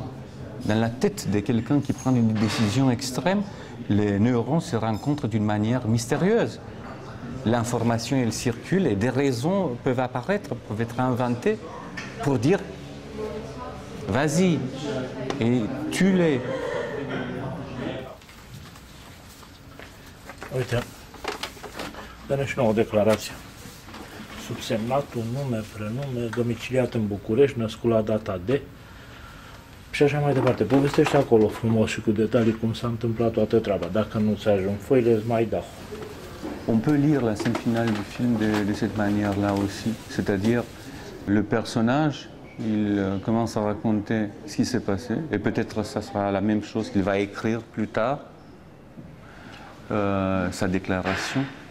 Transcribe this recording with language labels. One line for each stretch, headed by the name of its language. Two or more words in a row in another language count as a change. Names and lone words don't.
French: Dans la tête de quelqu'un qui prend une décision extrême, les neurones se rencontrent d'une manière mystérieuse. L'information, elle circule et des raisons peuvent apparaître, peuvent être inventées pour dire « vas-y et tue-les ».
Romanian: Uite, dă-ne și nouă o declarație. Subsemnatul, nume, prenume, domiciliat în București, născut la data de... Și așa mai departe. Povestește acolo frumos și cu detalii cum s-a întâmplat toată treaba. Dacă nu ți ajung foile, îți mai dau.
French: On peut lire la scène finale du film de cette manière-là aussi. C'est-à-dire, le personnage, il commence à raconter ce qui s'est passé. Et peut-être ça sera la même chose qu'il va écrire plus tard. Sa déclaration.